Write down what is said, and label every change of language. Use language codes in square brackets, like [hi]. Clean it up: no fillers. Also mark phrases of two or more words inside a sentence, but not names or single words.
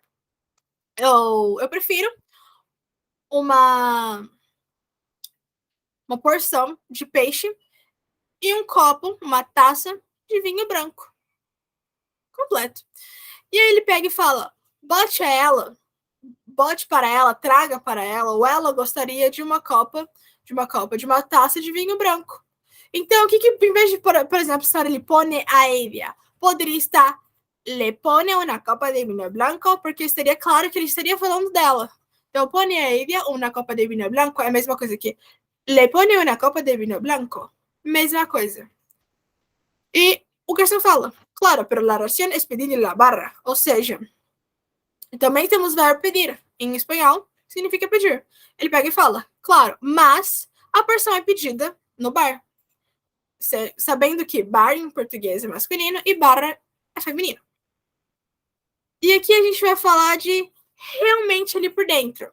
[pt] Eu prefiro uma porção de peixe e um copo, uma taça de vinho branco. Completo. E aí ele pega e fala, bote para ela, traga para ela, ou ela gostaria de uma taça de vinho branco. Então, o que em vez de, por exemplo, estar ele [es] pone a ella, [pt] poderia estar [es] le pone [pt] uma copa de vinho branco, porque estaria claro que ele estaria falando dela. Então, [es] pone a ella [pt] uma copa de vinho branco é a mesma coisa que [es] le pone [pt] uma copa de vinho branco. Mesma coisa. E o garçom fala, [es] claro, pero la ración es pedir en la barra. [pt] Ou seja, também temos o verbo pedir. Em espanhol, significa pedir. Ele pega e fala, claro, mas a porção é pedida no bar. Sabendo que bar em português é masculino e barra é feminino. E aqui a gente vai falar de realmente ali por dentro.